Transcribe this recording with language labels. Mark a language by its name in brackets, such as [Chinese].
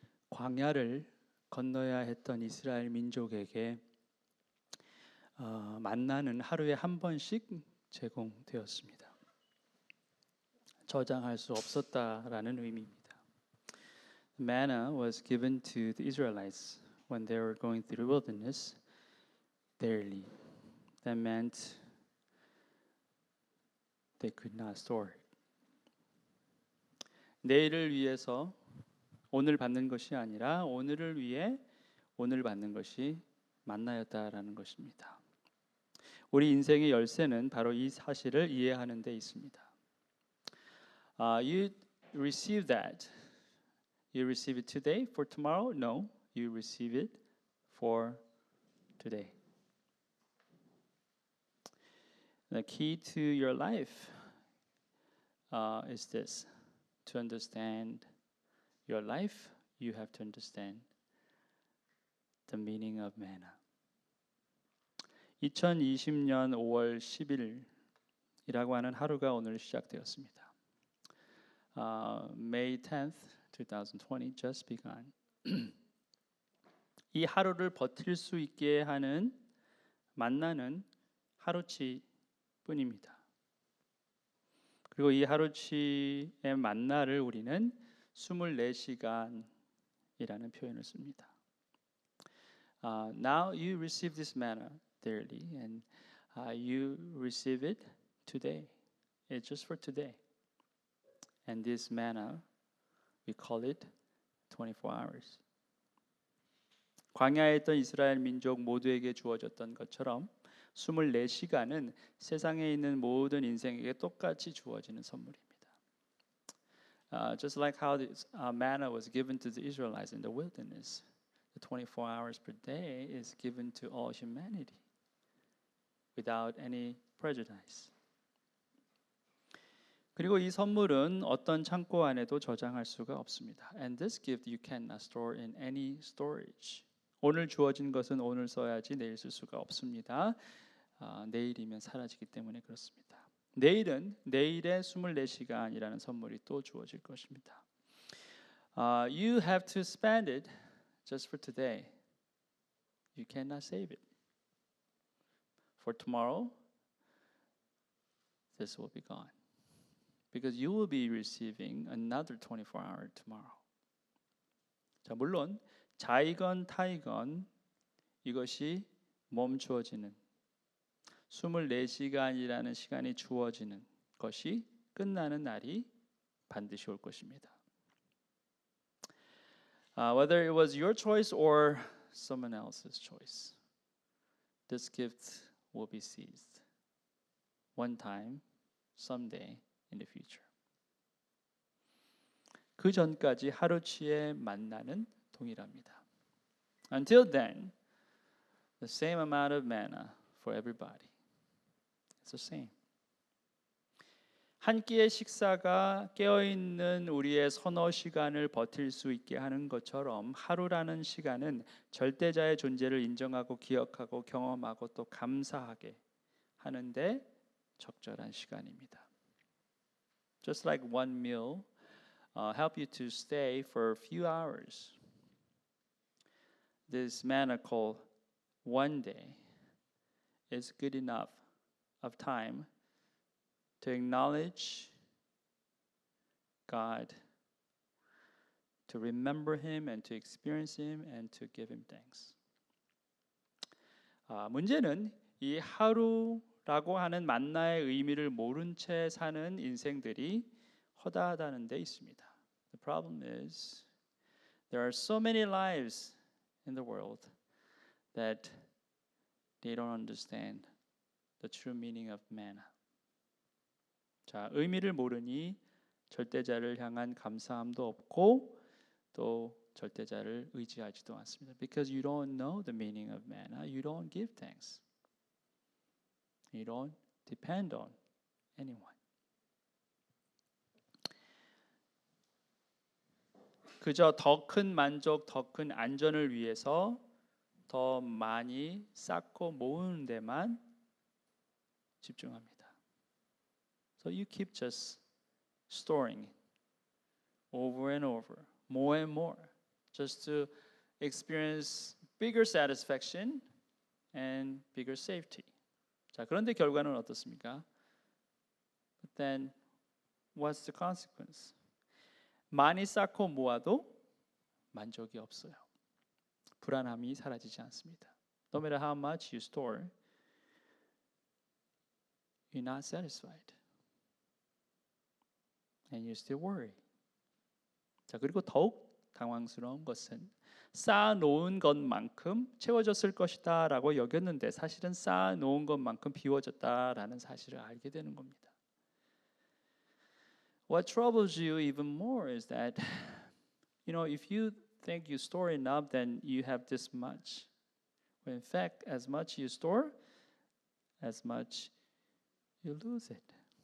[Korean] 광야를 건너야 했던 이스라엘 민족에게 만나는 하루에 한 번씩 제공되었습니다. 저장할 수 없었다라는 의미입니다. [English] Manna was given to the Israelites when they were going through the wilderness daily. That meant they could not store it. [Korean] 내일을 위해서 오늘 받는 것이 아니라 오늘을 위해 오늘 받는 것이 만나였다라는 것입니다. 우리 인생의 열쇠는 바로 이 사실을 이해하는 데 있습니다. [English] You receive that. You receive it today for tomorrow? No, you receive it for today. The key to your life is this. To understand your life, you have to understand the meaning of manna. [Korean] 2020년 5월 10일이라고 하는 하루가 오늘 시작되었습니다. [English] May 10th, 2020 just begun. [Korean] 이 하루를 버틸 수 있게 하는 만나는 하루치 뿐입니다. 그리고 이 하루치의 만나를 우리는 24시간이라는 표현을 씁니다. [English] Now you receive this manna daily and you receive it today. It's just for today. And this manna, we call it 24 hours. [Korean] 광야에 있던 이스라엘 민족 모두에게 주어졌던 것처럼 24시간은 세상에 있는 모든 인생에게 똑같이 주어지는 선물입니다. [English] Just like how this manna was given to the Israelites in the wilderness, the 24 hours per day is given to all humanity without any prejudice. [Korean] 그리고 이 선물은 어떤 창고 안에도 저장할 수가 없습니다. [English] And this gift you cannot store in any storage. [Korean] 오늘 주어진 것은 오늘 써야지 내일 쓸 수가 없습니다. 내일이면 사라지기 때문에 그렇습니다. 내일은 내일의 24시간이라는 선물이 또 주어질 것입니다. [English] You have to spend it just for today. You cannot save it. For tomorrow, this will be gone. Because you will be receiving another 24-hour tomorrow. [Korean] 자, 물론 자이건 타이건 이것이 멈추어지는 24시간이라는 시간이 주어지는 것이 끝나는 날이 반드시 올 것입니다. [English] Whether it was your choice or someone else's choice, this gift will be seized one time, someday in the future. [Korean] 그 전까지 하루치에 만나는 동일합니다. [English] Until then, the same amount of manna for everybody. It's the same. [Korean] 한 끼의 식사가 깨어있는 우리의 서너 시간을 버틸 수 있게 하는 것처럼 하루라는 시간은 절대자의 존재를 인정하고 기억하고 경험하고 또 감사하게 하는데 적절한 시간입니다. [English] Just like one meal help you to stay for a few hours. This manna called one day is good enough of time to acknowledge God, to remember Him and to experience Him and to give Him thanks. [Korean] 문제는 이 하루라고 하는 만나의 의미를 모른 채 사는 인생들이 허다하다는 데 있습니다. [English] The problem is there are so many lives in the world that they don't understand the true meaning of manna. [Korean] 자, 의미를 모르니 절대자를 향한 감사함도 없고 또 절대자를 의지하지도 않습니다. [English] Because you don't know the meaning of manna, you don't give thanks. You don't depend on anyone. [Korean] 그저 더 큰 만족, 더 큰 안전을 위해서 더 많이 쌓고 모으는 데만 집중합니다. [English] So you keep just storing it over and over, more and more, just to experience bigger satisfaction and bigger safety. [Korean] 자, 그런데 결과는 어떻습니까? [English] But then what's the consequence? [Korean] 많이 쌓고 모아도 만족이 없어요. 불안함이 사라지지 않습니다. [English] No matter how much you store, you're not satisfied. And you still worry. [Korean] 자, 그리고 더욱 당황스러운 것은 쌓아놓은 것만큼 채워졌을 것이다 라고 여겼는데 사실은 쌓아놓은 것만큼 비워졌다라는 사실을 알게 되는 겁니다. [English] What troubles you even more is that, if you think you store enough, then you have this much. When in fact, as much you store, as much you lose it.